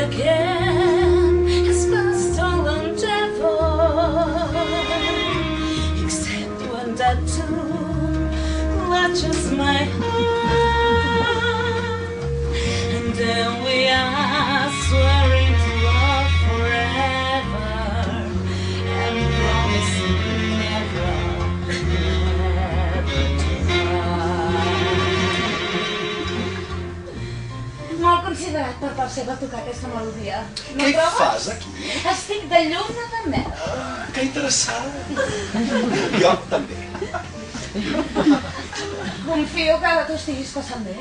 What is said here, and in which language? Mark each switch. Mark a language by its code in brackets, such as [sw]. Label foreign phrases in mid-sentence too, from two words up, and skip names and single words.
[en] again is my stolen devil, except when that tomb clutches my heart, and then we are swearing to love forever and promising never to part. [ca] Molt considerat per part seva tocar aquesta melodia. No Què trobes? fas aquí? Estic de lluna de mel. Que interessant. Jo també. Confio que ara t'ho estiguis passant bé.